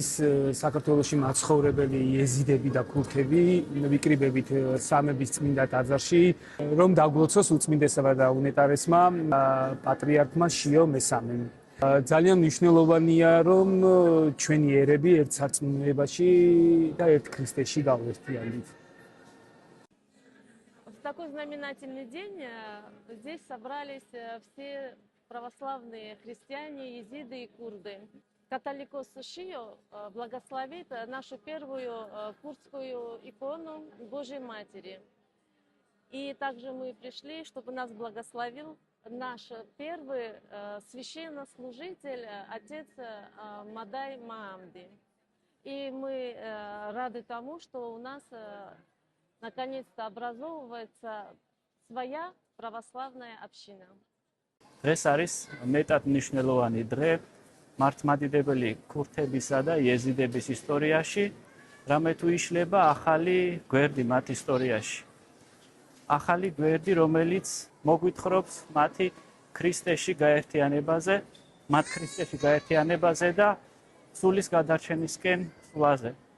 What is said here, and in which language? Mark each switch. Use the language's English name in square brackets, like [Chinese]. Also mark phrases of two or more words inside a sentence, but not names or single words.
[Georgian] საქართველოში მაცხოვრებელი იეზიდები და ქურთები ვიკრიბებით სამების წმინდა ტაძარში, რომ დაგლოცოს უწმინდესმა და უნეტარესმა პატრიარქმა შიო მესამემ. ძალიან მნიშვნელოვანია, რომ ჩვენი ერები ერთ სარწმუნოებაში და ერთ ქრისტეში გავერთიანდით. [Russian] В такой знаменательный день здесь собрались все православные христиане, езиды и курды. Католикос Шио благословит нашу первую курдскую икону Божьей Матери. И также мы пришли, чтобы нас благословил наш первый священнослужитель, отец Мадай Маамди. И мы рады тому, что у нас наконец-то образовывается своя православная община. [Georgian] დღეს არის მეტად მნიშვნელოვანი დღე მართლმადიდებელი ქურთებისა და იეზიდების ისტორიაში, რამე თუ იშლება ახალი გვერდი მათ ისტორიაში. ახალი გვერდი, რომელიც მოგვითხრობს მათი ქრისტეში გაერთიანებაზე, მათ ქრისტეში გაერთიანებაზე და სულის გადარჩენისკენ სვლაზე.